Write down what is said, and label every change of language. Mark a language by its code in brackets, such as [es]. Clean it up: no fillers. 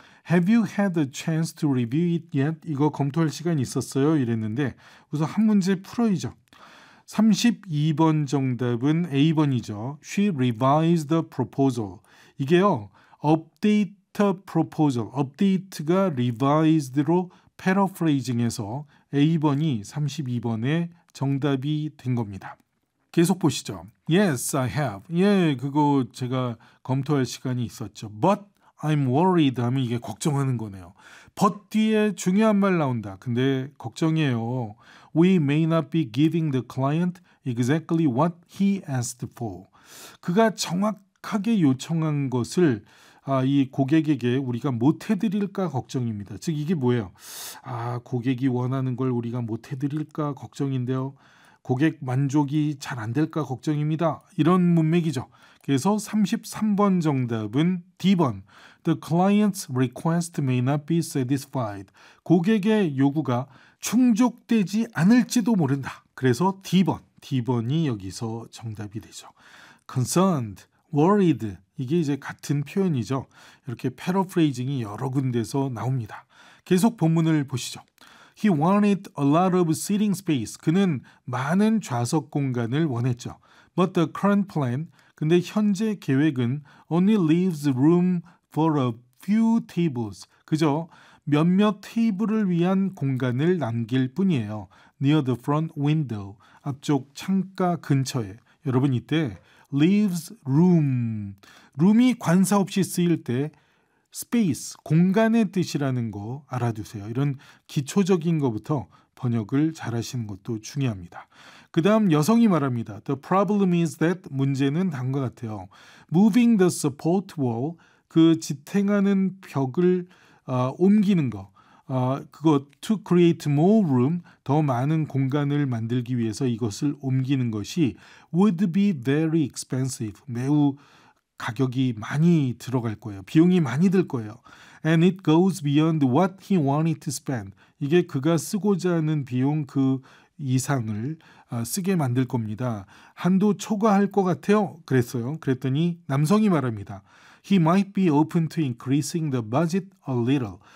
[en] Have you had a chance to review it yet? [ko] 이거 검토할 시간 있었어요? 이랬는데 우선 한 문제 풀어야죠. 32번 정답은 A번이죠. [en] She revised the proposal. [ko] 이게요. [en] Update a proposal. [ko] Update가 revised로 paraphrasing해서 A번이 32번의 정답이 된 겁니다. 계속 보시죠. [en] Yes, I have. [ko] 예, 그거 제가 검토할 시간이 있었죠. [en] But I'm worried [ko] 하면 이게 걱정하는 거네요. But 뒤에 중요한 말 나온다. 근데 걱정이에요. [en] We may not be giving the client exactly what he asked for. [ko] 그가 정확하게 요청한 것을 이 고객에게 우리가 못해드릴까 걱정입니다. 즉 이게 뭐예요? 아 고객이 원하는 걸 우리가 못해드릴까 걱정인데요. 고객 만족이 잘 안 될까 걱정입니다. 이런 문맥이죠. 그래서 33번 정답은 D번. [en] The client's request may not be satisfied. [ko] 고객의 요구가 충족되지 않을지도 모른다. 그래서 D번. D번이 여기서 정답이 되죠. [en] Concerned, worried. [ko] 이게 이제 같은 표현이죠. 이렇게 paraphrasing이 여러 군데서 나옵니다. 계속 본문을 보시죠. [en] He wanted a lot of seating space. [ko] 그는 많은 좌석 공간을 원했죠. [en] But the current plan, [ko] 근데 현재 계획은 [en] only leaves room for a few tables. [ko] 그저 몇몇 테이블을 위한 공간을 남길 뿐이에요. [en] Near the front window, [ko] 앞쪽 창가 근처에. 여러분 이때 leaves room. room이 관사 없이 쓰일 때 space, 공간의 뜻이라는 거 알아두세요. 이런 기초적인 것부터 번역을 잘하시는 것도 중요합니다. 그 다음 여성이 말합니다. [en] The problem is that [ko] 문제는 다음과 같아요. [en] Moving the support wall, [ko] 그 지탱하는 벽을 옮기는 거. 그거 [en] to create more room, [ko] 더 많은 공간을 만들기 위해서 이것을 옮기는 것이 [en] would be very expensive, [ko] 매우 가격이 많이 들어갈 거예요. 비용이 많이 들 거예요. [en] And it goes beyond what he wanted to spend. [ko] 이게 그가 쓰고자 하는 비용 그 이상을 쓰게 만들 겁니다. 한도 초과할 것 같아요. 그랬어요. 그랬더니 남성이 말합니다. [en] He might be open to increasing the budget a little.